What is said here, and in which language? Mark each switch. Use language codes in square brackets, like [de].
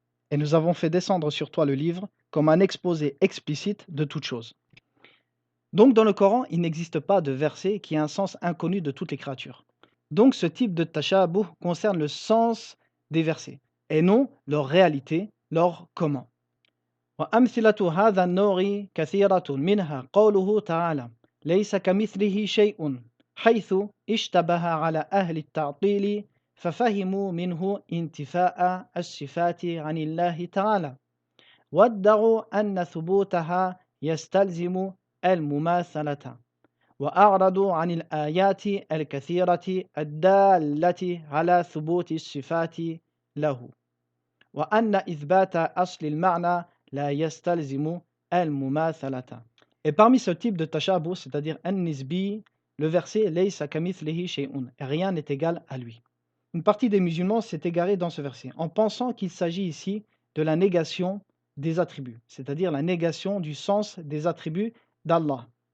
[fr] Et nous avons fait descendre sur toi le livre comme un exposé explicite de toutes choses. Donc dans le Coran, il n'existe pas de verset qui a un sens inconnu de toutes les créatures. Donc ce type de tashabuh concerne le sens des versets et non leur réalité, leur comment. [ar] وأمثلة هذا النوع كثيرة منها قوله تعالى ليس كمثله شيء حيث اشتبه على أهل التعطيل ففهموا منه انتفاء الصفات عن الله تعالى وادعوا أن ثبوتها يستلزم المماثلة وأعرضوا عن الآيات الكثيرة الدالة على ثبوت الصفات له وأن إثبات أصل المعنى لا يستلزم المماثلة. [fr] Et parmi ce type de tashabuh, c'est-à-dire an-nisbi, le verset [ar] laysa kamithlihi shay'un, [fr] rien n'est égal à lui. Une partie des musulmans s'est égarée dans ce verset en pensant qu'il s'agit ici de la négation des attributs, c'est-à-dire la négation du sens des attributs d'Allah.